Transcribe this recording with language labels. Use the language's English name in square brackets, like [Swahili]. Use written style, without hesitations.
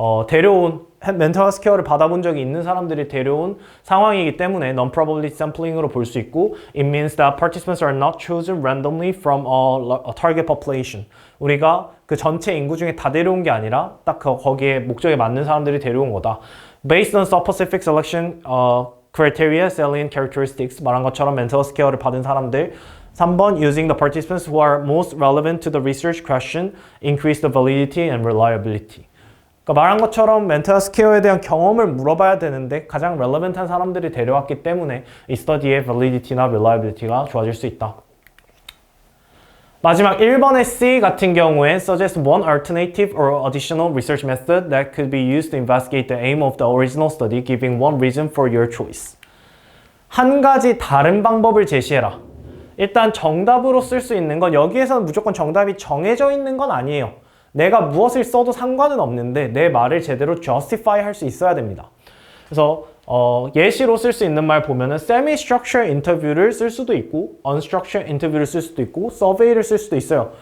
[Korean] 데려온 멘탈 헬스 케어를 받아본 적이 있는 사람들이 데려온 상황이기 때문에 non-probability sampling으로 볼 수 있고 [English] it means that participants are not chosen randomly from a target population. [Korean] 우리가 그 전체 인구 중에 다 데려온 게 아니라 딱 거기에 목적에 맞는 사람들이 데려온 거다. [English] Based on sub-specific selection criteria, salient characteristics [Korean] 말한 것처럼 멘탈 헬스 케어를 받은 사람들 3번 [English] using the participants who are most relevant to the research question increase the validity and reliability. [Korean] 그러니까 말한 것처럼 멘탈 헬스 케어에 대한 경험을 물어봐야 되는데 가장 relevant한 사람들이 데려왔기 때문에 이 스터디의 validity나 reliability가 좋아질 수 있다. 마지막 1번의 C 같은 경우에 [English] suggest one alternative or additional research method that could be used to investigate the aim of the original study, giving one reason for your choice. [Korean] 한 가지 다른 방법을 제시해라. 일단 정답으로 쓸 수 있는 건 여기에서는 무조건 정답이 정해져 있는 건 아니에요. 내가 무엇을 써도 상관은 없는데 내 말을 제대로 justify 할 수 있어야 됩니다. 그래서 예시로 쓸 수 있는 말 보면은 semi-structured interview를 쓸 수도 있고 unstructured interview를 쓸 수도 있고 survey를 쓸 수도 있어요.